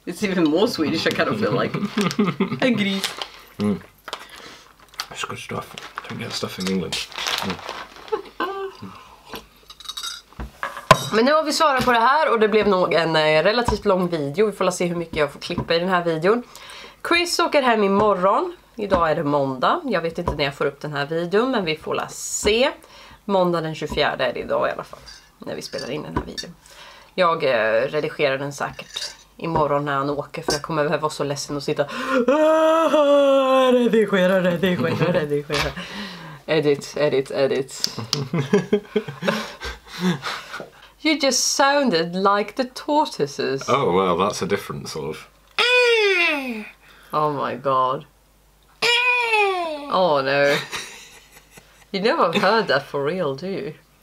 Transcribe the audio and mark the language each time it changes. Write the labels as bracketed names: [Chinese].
[English] It's even more Swedish, I kind of feel like. [Swedish] En gris. [English] It's good stuff. Don't get stuff in England. [Swedish] Men nu har vi svarat på det här och det blev nog en relativt lång video. Vi får se hur mycket jag får klippa i den här videon. Chris åker hem imorgon. Idag är det måndag. Jag vet inte när jag får upp den här videon, men vi får se. Måndag den 24 är det idag i alla fall. När vi spelar in den här videon. Jag redigerar den säkert imorgon när han åker, för jag kommer behöva vara så ledsen och sitta redigera. [English] Edit. You just sounded like the tortoises. Oh, well, that's a different sort of... Oh my god. Oh no. You never heard that for real, do you?